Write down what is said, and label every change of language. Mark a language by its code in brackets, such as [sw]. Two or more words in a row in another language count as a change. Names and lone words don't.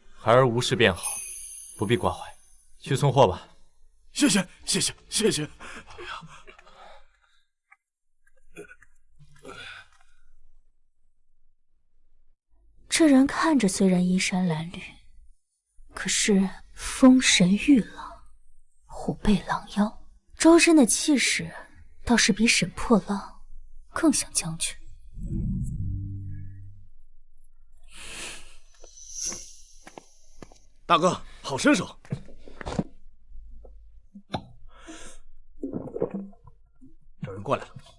[zh] 孩兒無事便好，不必掛懷，去送貨吧。謝謝，謝謝，謝謝。哎呀，這人看着雖然衣衫襤褸，可是風神玉朗，虎背狼腰，周身的氣勢倒是比沈破浪更像將軍。大哥，好身手！有人过来了。